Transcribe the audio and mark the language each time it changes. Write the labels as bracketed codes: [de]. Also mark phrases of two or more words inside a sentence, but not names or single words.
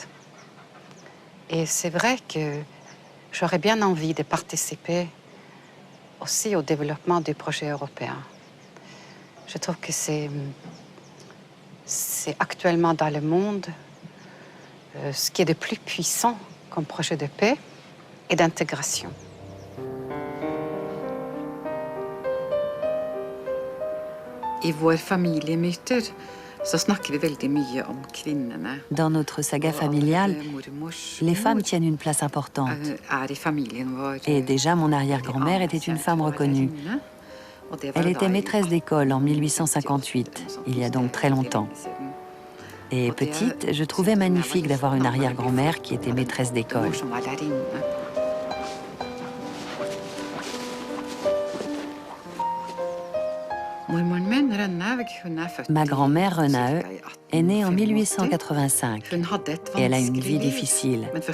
[fr] Et c'est vrai que j'aurais bien envie de participer aussi au développement du projet européen. Je trouve que c'est actuellement dans le monde ce qui est de plus puissant comme projet de paix et d'intégration. [no] I vår familiemyter så snakker vi veldig mye om kvinnene. [fr] Dans notre saga familiale, les femmes tiennent une place importante. [no] I familien vår. [fr] Et déjà, mon arrière-grand-mère était une femme reconnue. Elle était maîtresse d'école en 1858, il y a donc très longtemps. Et petite, je trouvais magnifique d'avoir une arrière-grand-mère qui était maîtresse d'école. Ma grand-mère Renae est née en 1885 et elle a une vie difficile.